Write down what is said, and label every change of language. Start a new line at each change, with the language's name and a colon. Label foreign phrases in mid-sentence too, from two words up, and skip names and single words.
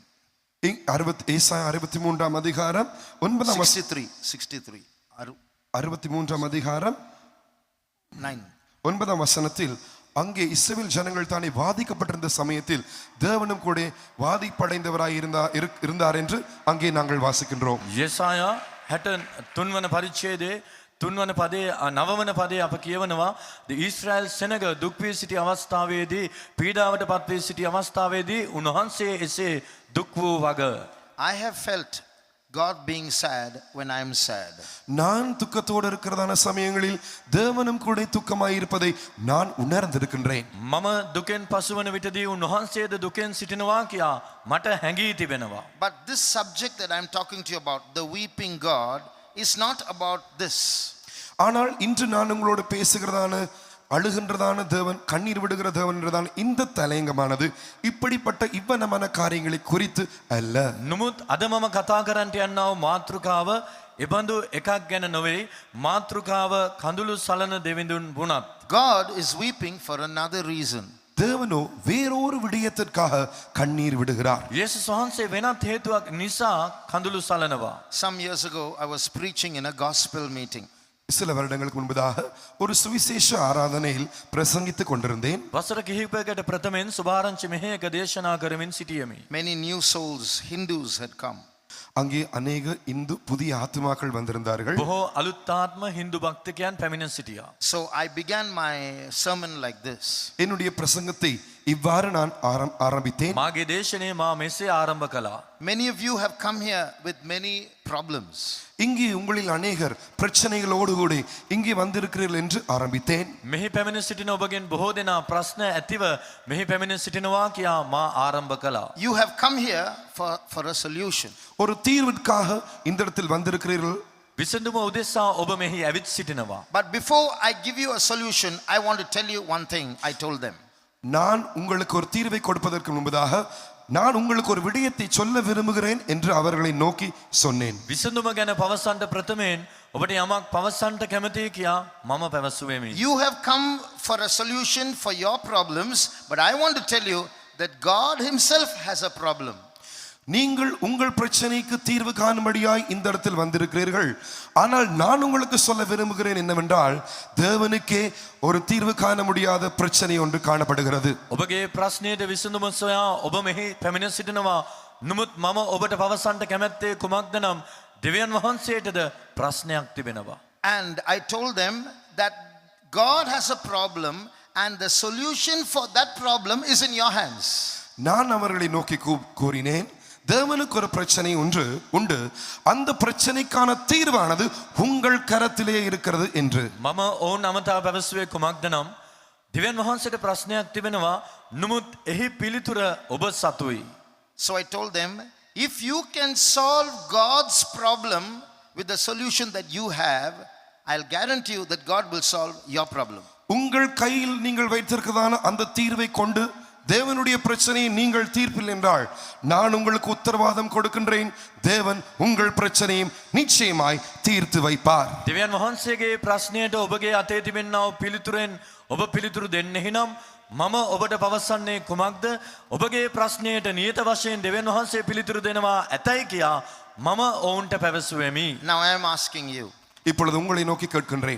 Tamil: ஏசாயா 63 அதிகாரம் 9 63 63 அதிகாரம் 9 வசனத்தில் அங்கே இஸ்ரவேல் ஜனங்கள் தானே வாதிக்கப்பட்டிருந்த சமயத்தில் தேவனும் கூட வாதிப்படைந்தவராய் இருந்தார் என்று அங்கே நாங்கள் வாசிக்கின்றோம்.
Sinhala: යෙසායා 63 වන පරිච්ඡේදයේ 3 වන පදයේ 9 වන පදයේ අප කියවනවා the Israel සෙනග දුක් වී සිටි අවස්ථාවේදී පීඩාවට පත් වී සිටි අවස්ථාවේදී උන්වහන්සේ එසේ දුක් වූ වග.
English: I have felt God being sad when I am sad.
Tamil: நான் துக்கத்தோடு இருக்கிறதான சமயங்களில் தேவனும் கூட துக்கமாய் இருப்பதை நான் உணர்ந்திருக்கின்றேன்.
Sinhala: මම දුකෙන් පසුවන විටදී උන්වහන්සේද දුකෙන් සිටිනවා කියා මට හැඟී තිබෙනවා.
English: But this subject that I am talking to you about, the weeping God, is not about this.
Tamil: ஆனால் இன்று நான் உங்களோடு பேசுகிறதான அழுகின்றதான தேவன், கண்ணீர் விடுகிற தேவன் என்றதான இந்த தலையங்கமானது இப்படிப்பட்ட இவ்வனமான காரியங்களை குறித்து அல்ல.
Sinhala: නමුත් අද මම කතා කරන්නට යන්නව මාතෘකාව එබඳු එකක් ගැන නොවේ. මාතෘකාව කඳුළු සලන දෙවිඳුන් වුණත්
English: God is weeping for another reason.
Tamil: தேவனோ வேறொரு விடயத்திற்காக கண்ணீர் விடுகிறார்.
Sinhala: යේසුස් වහන්සේ වෙනත් හේතුවක් නිසා කඳුළු සලනවා.
English: Some years ago, I was preaching in a gospel meeting.
Tamil: சில வருடங்களுக்கு முன்பதாக ஒரு சுவிசேஷ ஆராதனையில் பிரசங்கித்துக் கொண்டிருந்தேன்.
Sinhala: වසර කිහිපයකට ප්‍රථමයෙන් සුභාරංචි මෙහෙයක දේශනා කරමින් සිටියෙමි.
English: Many new souls, Hindus had come.
Tamil: அங்கே அநேக இந்து புதிய ஆத்துமாக்கள் வந்திருந்தார்கள்.
Sinhala: බොහෝ අලුත් ආත්ම හින්දු භක්තිකයන් පැමිණ සිටියා.
English: So I began my sermon like this.
Tamil: என்னுடைய பிரசங்கத்தை இவ்வாறு நான் ஆரம்பித்தேன்.
Sinhala: මාගේ දේශනේ මා මෙසේ ආරම්භ කළා.
English: Many of you have come here with many problems.
Tamil: இங்கே உங்களில் அநேகர் பிரச்சனைகளோடு கூட இங்கே வந்திருக்கிறீர்கள் என்று ஆரம்பித்தேன்.
Sinhala: මෙහි පැමිණ සිටින ඔබගෙන් බොහෝ දෙනා ප්‍රශ්න ඇතිව මෙහි පැමිණ සිටිනවා කියා මා ආරම්භ කළා.
English: You have come here for a solution.
Tamil: ஒரு தீர்வுக்காக இந்த இடத்தில் வந்திருக்கிறீர்கள்.
Sinhala: විසඳුම උදෙසා ඔබ මෙහි ඇවිත් සිටිනවා.
English: But before I give you a solution, I want to tell you one thing. I told them.
Tamil: நான் உங்களுக்கு ஒரு தீர்வை கொடுப்பதற்கு முன்பதாக நான் உங்களுக்கு ஒரு விடயத்தை சொல்ல விரும்புகிறேன் என்று அவர்களை நோக்கி சொன்னேன்.
Sinhala: විසඳුම ගැන පවසන්ට ප්‍රථමයෙන් ඔබට යමක් පවසන්ට කැමතියි කියා මම පැවසුවෙමි.
English: You have come for a solution for your problems, but I want to tell you that God himself has a problem.
Tamil: நீங்கள் உங்கள் பிரச்சனைக்கு தீர்வு காணும்படியாய் இந்த இடத்தில் வந்திருக்கிறீர்கள். ஆனால் நான் உங்களுக்கு சொல்ல விரும்புகிறேன் என்னவென்றால் தேவனுக்கே ஒரு தீர்வு காண முடியாத பிரச்சனை ஒன்று காணப்படுகிறது.
Sinhala: ඔබගේ ප්‍රශ්නයට විසඳුම සොයා ඔබ මෙහි පැමිණ සිටිනවා. නමුත් මම ඔබට පවසන්ට කැමැත්තේ කුමක්ද නම් දෙවියන් වහන්සේටද ප්‍රශ්නයක් තිබෙනවා.
English: And I told them that God has a problem and the solution for that problem is in your hands.
Tamil: நான் அவர்களை நோக்கி கூறினேன், தேவனுக்கு ஒரு பிரச்சனை ஒன்று உண்டு, அந்த பிரச்சனைக்கான தீர்வானது உங்கள் கரத்திலே இருக்கிறது என்று.
Sinhala: මම ඔවුන් අමතා පැවසුවේ කුමක්ද නම් දෙවියන් වහන්සේට ප්‍රශ්නයක් තිබෙනවා. නමුත් එහි පිළිතුර ඔබ සතුයි.
English: So I told them, if you can solve God's problem with the solution that you have, I'll guarantee you that God will solve your problem.
Tamil: உங்கள் கையில் நீங்கள் வைத்திருக்கிறதான அந்த தீர்வை கொண்டு தேவனுடைய பிரச்சனையை நீங்கள் தீர்ப்பில் என்றால் நான் உங்களுக்கு உத்தரவாதம் கொடுக்கின்றேன், தேவன் உங்கள் பிரச்சனையும் நிச்சயமாய் தீர்த்து வைப்பார்.
Sinhala: දෙවියන් වහන්සේගේ ප්‍රශ්නයට ඔබගේ අතේ තිබෙනා වූ පිළිතුරෙන් ඔබ පිළිතුරු දෙන්නේ නම් මම ඔබට පවසන්නේ කුමක්ද? ඔබගේ ප්‍රශ්නයට නියත වශයෙන් දෙවියන් වහන්සේ පිළිතුරු දෙනවා ඇතයි කියා මම ඔවුන්ට පැවසුවෙමි.
English: Now I am asking you,
Tamil: இப்பொழுது உங்களை நோக்கி கேட்கின்றேன்,